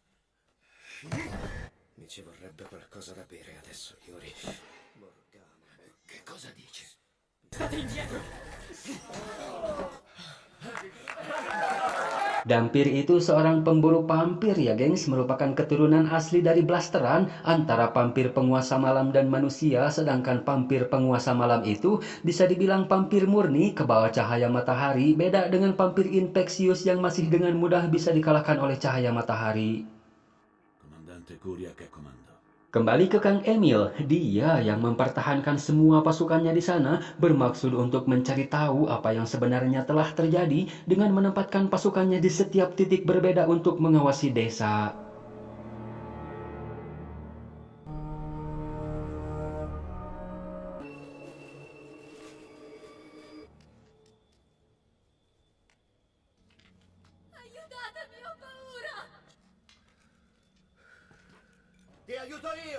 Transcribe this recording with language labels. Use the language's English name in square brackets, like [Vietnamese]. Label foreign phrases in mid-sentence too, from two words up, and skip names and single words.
[Italian] Mi ci vorrebbe qualcosa da bere adesso, Yuri. Morgana. Cosa dice? State indietro! [Indonesian] Dampir itu seorang pemburu vampir ya gengs, merupakan keturunan asli dari blasteran antara vampir penguasa malam dan manusia, sedangkan vampir penguasa malam itu bisa dibilang vampir murni ke bawah cahaya matahari, beda dengan vampir infeksius yang masih dengan mudah bisa dikalahkan oleh cahaya matahari. [Italian] Comandante Curia che comando. [Indonesian] Kembali ke Kang Emil, dia yang mempertahankan semua pasukannya di sana bermaksud untuk mencari tahu apa yang sebenarnya telah terjadi dengan menempatkan pasukannya di setiap titik berbeda untuk mengawasi desa. [Italian] Aiutatemi, ho paura! Ti aiuto io!